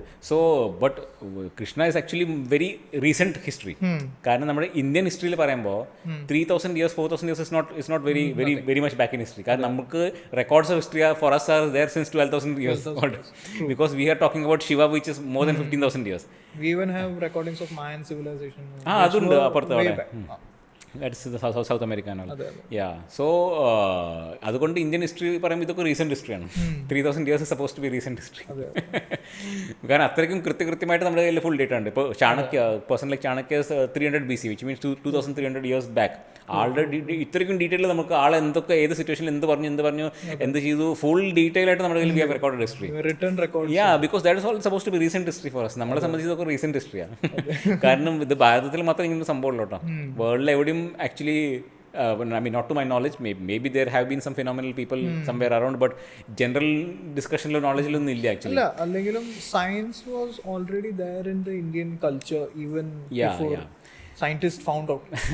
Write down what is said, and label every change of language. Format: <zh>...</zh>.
<en>So but Krishna is actually very recent history.</en> <ml>കാരണം നമ്മുടെ Indian ഹിസ്റ്ററിയിൽ പറയുമ്പോൾ</ml> <en>3000 years 4000 years is not very much back in history.</en> <ml>കാരണം നമുക്ക്</ml> <en>records of history for us are there since 12,000 years old because we are talking about Shiva which is more than 15,000 years. We even have recordings of Mayan civilization.</en> <ml>അതുണ്ട് അപ്പുറത്ത് അവിടെ. That's south America ആണ്. യാ, so അതുകൊണ്ട് Indian history പറയുമ്പോൾ ഇതൊക്കെ recent ഹിസ്റ്ററിയാണ്.</ml> <en>3000 years is supposed to be recent history.</en> <ml>കാരണം അത്രയ്ക്കും കൃത്യമായിട്ട് നമ്മുടെ കയ്യിൽ ഫുൾ ഡേറ്റ ഉണ്ട്. ഇപ്പോൾ person like Chanakya 300 BC</ml> <en>which means 2300 years back.</en> <ml>ആളുടെ ഇത്രയ്ക്കും ഡീറ്റെയിൽ നമുക്ക് ആൾ എന്തൊക്കെ ഏത് സിറ്റുവേഷനിൽ എന്ത് പറഞ്ഞു എന്ത് ചെയ്തു ഫുൾ ഡീറ്റെയിൽ ആയിട്ട് നമ്മുടെ കയ്യിൽ</ml> <en>We have record history. Yeah, because that is all suppose to be recent history for us.</en> <ml>നമ്മളെ സംബന്ധിച്ച് ഇതൊക്കെ റീസെന്റ് ഹിസ്റ്ററിയാണ്. കാരണം ഇത് ഭാരതത്തിൽ മാത്രം ഇങ്ങനെ സംഭവം ഉള്ളൂ കേട്ടോ. വേൾഡിൽ എവിടെയും</ml> <en>actually I mean not to my knowledge, maybe there have been some phenomenal people somewhere around, but general discussion lo knowledge lo illa actually.</en> <ml>illa allengilum</ml> <en>science was already there in the Indian culture even before scientists found out.</en>